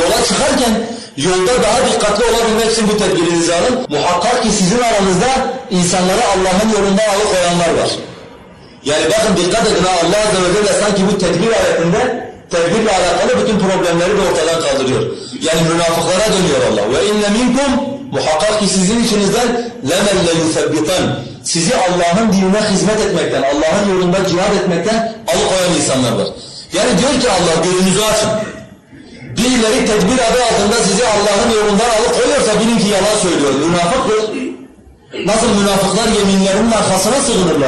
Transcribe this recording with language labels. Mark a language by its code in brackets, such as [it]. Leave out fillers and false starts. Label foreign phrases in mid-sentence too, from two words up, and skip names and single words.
[tr] Yola çıkarken yolda daha dikkatli olabilmek için bu tedbirinizi alın. Muhakkak ki sizin aranızda insanları Allah'ın yolunda alıkoyanlar var. Yani bakın dikkat edin, Allah Azze ve Celle sanki bu tedbir ayetinde tedbirle alakalı bütün problemleri de ortadan kaldırıyor. Yani münafıklara dönüyor Allah. [ar] وَاِنَّ مِنْكُمْ [tr] muhakkak ki sizin içinizden [ar] لَمَنْ لَيُثَبِّطًا [tr] sizi Allah'ın dinine hizmet etmekten, Allah'ın yolunda cihad etmekten alıkoyan insanlar var. Yani diyor ki Allah, gözünüzü açın. Birileri tedbir adı altında sizi Allah'ın yolundan alıkoyuyorsa bilin ki yalan söylüyor. Münafıktır. Nasıl münafıklar yeminlerinin arkasına sığınırlar.